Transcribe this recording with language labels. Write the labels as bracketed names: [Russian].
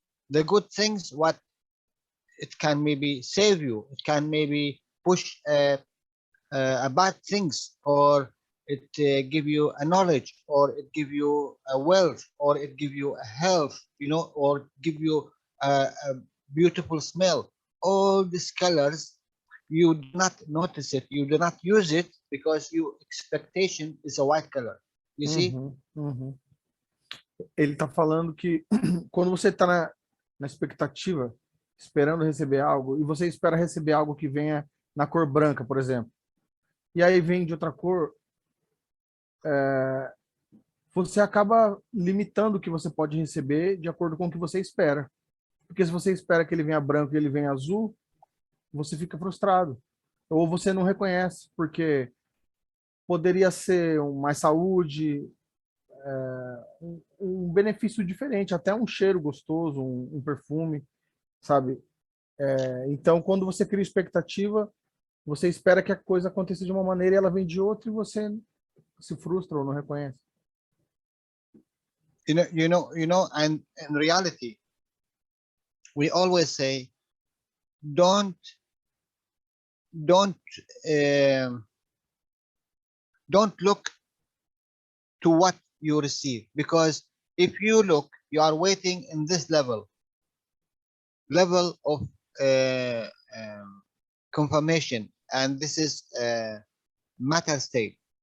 [English] The good things, what it can maybe save you, it can maybe push bad things, or it give you a knowledge, or it give you a wealth, or it give you a health, you know, or give you a beautiful smell. All these colors, you do not notice it, you do not use it because your expectation is a white color. You see? [Portuguese] Ele tá falando que quando você tá na expectativa, esperando receber algo, e você espera receber algo que venha na cor branca, por exemplo, e aí vem de outra cor, você acaba limitando o que você pode receber de acordo com o que você espera. Porque se você espera que ele venha branco e ele venha azul, você fica frustrado. Ou você não reconhece, porque poderia ser mais saúde, um benefício diferente, até um cheiro gostoso, um perfume, sabe? Então, quando você cria expectativa, você espera que a coisa aconteça de uma maneira e ela vem de outra e você se frustra ou não reconhece. [English] You know, and in reality, we always say don't don't um, don't look to what you receive, because if you look, you are waiting in this level of uh, um, confirmation, and this is matter state.